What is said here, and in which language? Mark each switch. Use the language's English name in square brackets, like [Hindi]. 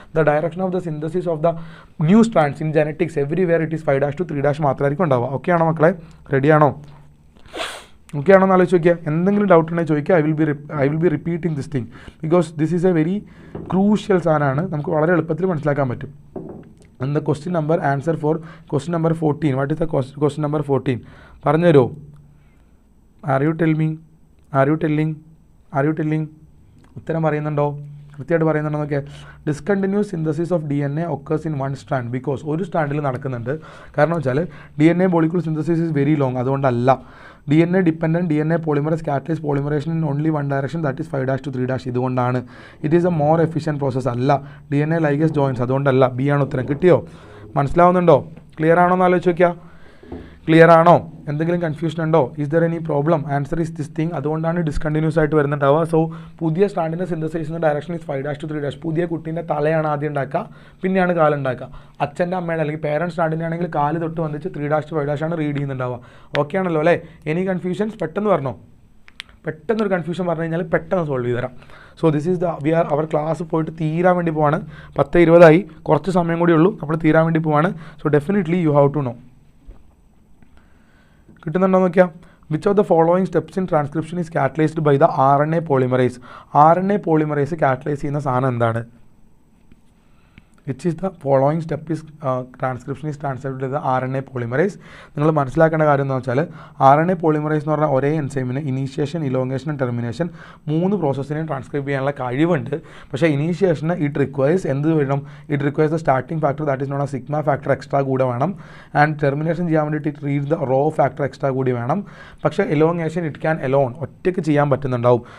[English] the direction of the synthesis of the new strands in genetics everywhere it is 5' to 3' [Malayalam] മാത്രമായിരിക്കും ഉണ്ടാവുക. Okay ആണോ മക്കളെ? റെഡിയാണോ? Okay ആണോ എന്ന് ആലോചിച്ച് നോക്കിയാൽ. എന്തെങ്കിലും ഡൗട്ട് ഉണ്ടെങ്കിൽ ചോദിക്കുക. [English] I will be repeating this thing because this is a very crucial സാധനമാണ്. [Malayalam] നമുക്ക് വളരെ എളുപ്പത്തിൽ മനസ്സിലാക്കാൻ പറ്റും. [English] And the question number answer for question number 14. What is the question number 14? [Malayalam] പറഞ്ഞു തരുമോ? [English] Are you telling? [Malayalam] ഉത്തരം അറിയുന്നുണ്ടോ? [English] കൃത്യമായിട്ട് പറയുന്നുണ്ടെന്നൊക്കെ discontinuous synthesis of DNA occurs in one strand because [Malayalam] ഒരു സ്റ്റാൻഡിൽ നടക്കുന്നുണ്ട്. [English] കാരണം വെച്ചാൽ DNA molecule synthesis is very long. അതുകൊണ്ടല്ല. DNA dependent DNA polymerase catalyze polymerization in only one direction, that is 5' to 3'. [Malayalam] ഇതുകൊണ്ടാണ്. [English] It is a more efficient process. [Malayalam] അല്ല. DNA ligase joins. അതുകൊണ്ടല്ല. B ആണ് ഉത്തരം. കിട്ടിയോ? മനസ്സിലാവുന്നുണ്ടോ? ക്ലിയർ ആണോ എന്ന് ആലോചിച്ച് നോക്കിയാൽ. ക്ലിയർ ആണോ? എന്തെങ്കിലും കൺഫ്യൂഷൻ ഉണ്ടോ? [English] Is there any problem? Answer is this thing. [Malayalam] അതുകൊണ്ടാണ് ഡിസ്കണ്ടിന്യൂസ് ആയിട്ട് വരുന്നുണ്ടാവുക. സോ പുതിയ സ്റ്റാൻഡിൻ്റെ സിന്തസൈസിൻ്റെ ഡയറക്ഷൻ ഈസ് 5' to 3'. പുതിയ കുട്ടീൻ്റെ തലയാണ് ആദ്യം ഉണ്ടാക്കുക, പിന്നെയാണ് കാലുണ്ടാക്കുക. അച്ഛൻ്റെ അമ്മയുടെ അല്ലെങ്കിൽ പേരൻറ്റ് സ്റ്റാൻഡിൻ്റെ ആണെങ്കിൽ കാല് തൊട്ട് വന്നിട്ട് 3' to 5' ആണ് റീഡ് ചെയ്യുന്നുണ്ടാവുക. ഓക്കെ ആണല്ലോ അല്ലേ? എനി കൺഫ്യൂഷൻസ് പെട്ടെന്ന് പറഞ്ഞോ. പെട്ടെന്നൊരു കൺഫ്യൂഷൻ പറഞ്ഞു കഴിഞ്ഞാൽ പെട്ടെന്ന് സോൾവ് ചെയ്ത് തരാം. So this is our class പോയിട്ട് തീരാൻ വേണ്ടി പോവാണ്. 10:20 കുറച്ച് സമയം കൂടി ഉള്ളൂ. നമ്മൾ തീരാൻ വേണ്ടി പോവാണ്. [English] So definitely you have to know. [Malayalam] കിട്ടുന്നുണ്ടോ നോക്കിയാൽ. [English] Which of the following steps in transcription is catalysed by the RNA polymerase. [Malayalam] RNA polymerise catalyse ചെയ്യുന്ന സാധനം എന്താണ്? [English] which is the following step is transcription is transcribed by the RNA polymerase. [Malayalam] നിങ്ങൾ മനസ്സിലാക്കേണ്ട കാര്യം എന്ന് വെച്ചാൽ RNA polymerase എന്ന് പറഞ്ഞാൽ ഒരേ എൻസൈമിന് initiation, elongation and termination 3 പ്രോസസ്സിനെ transcribe ചെയ്യാനുള്ള കഴിവുണ്ട്. [English] പക്ഷേ ഇനീഷ്യേഷന് it requires എന്ത് വേണം? It requires the starting factor that is known uh sigma factor [Malayalam] എക്സ്ട്രാ കൂടെ വേണം. ആൻഡ് ടെർമിനേഷൻ ചെയ്യാൻ വേണ്ടിയിട്ട് it read the raw factor extra കൂടി വേണം. പക്ഷേ എലോങ്ങേഷൻ ഇറ്റ് ക്യാൻ എലോൺ, ഒറ്റയ്ക്ക് ചെയ്യാൻ പറ്റുന്നുണ്ടാവും.